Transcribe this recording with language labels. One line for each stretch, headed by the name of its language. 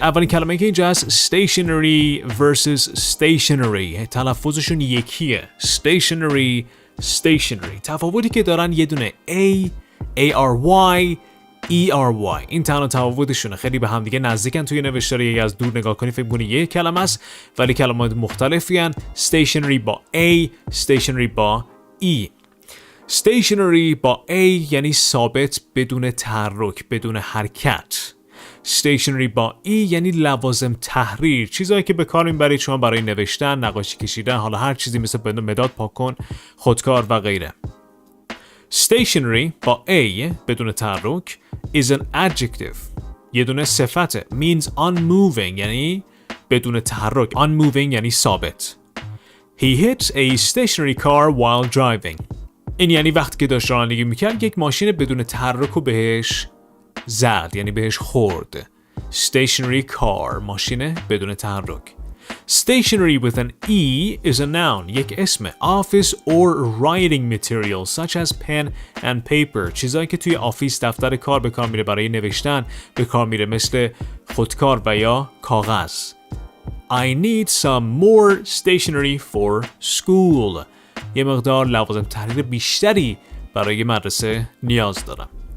Persian: اولین کلمه که اینجا هست stationary versus stationary. تلفظشون یکیه. stationary. تفاوتی که دارن یه دونه A, A-R-Y, E-R-Y. این تنها تفاوتشونه. خیلی به هم دیگه نزدیکن توی نوشتاری از دور نگاه کنی فکر کنی یک کلمه است ولی کلمات مختلفی هن. stationary با A, stationary با E. stationary با A یعنی ثابت بدون تحرک، بدون حرکت. stationary با E یعنی لوازم تحریر، چیزایی که به کار میبرید شما برای نوشتن، نقاشی کشیدن، حالا هر چیزی مثل مداد پاک کن، خودکار و غیره. stationary با A بدون تحرک is an adjective. یه دونه صفته. means unmoving یعنی بدون تحرک. unmoving یعنی ثابت. He hit a stationary car while driving. این یعنی وقتی که داشت رانندگی میکرد یک ماشین بدون تحرک رو بهش زد یعنی بهش خورد. stationary car ماشین بدون تحرک.
English: Stationery with an E is a noun یک اسم.
Persian: Office or writing materials such as pen and paper چیزایی که توی آفیس دفتر کار به کار میره برای نوشتن به کار میره مثل خودکار و یا کاغذ. I need some more stationery for school یه مقدار لوازم تحریر بیشتری برای مدرسه نیاز دارم.